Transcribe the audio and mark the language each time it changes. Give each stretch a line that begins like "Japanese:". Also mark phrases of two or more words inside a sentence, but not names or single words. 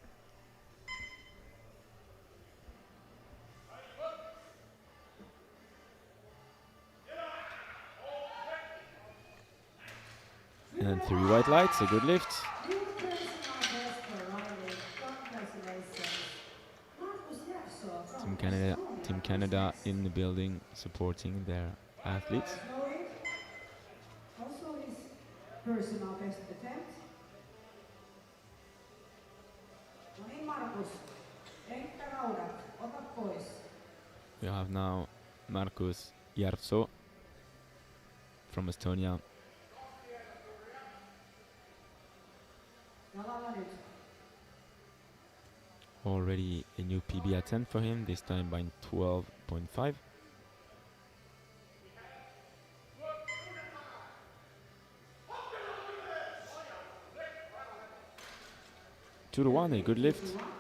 English: And 3 white lights, a good lift. Team Canada in the building supporting their athletes. Also his personal best attempt.
Finnish: No niin Markus, enkkä raudat, ota pois.
English: We have now Markus Järvso from Estonia.
Finnish: Jalalla nyt.
English: Already a new PB attempt for him, this time by 12.5. Two to one, a good lift.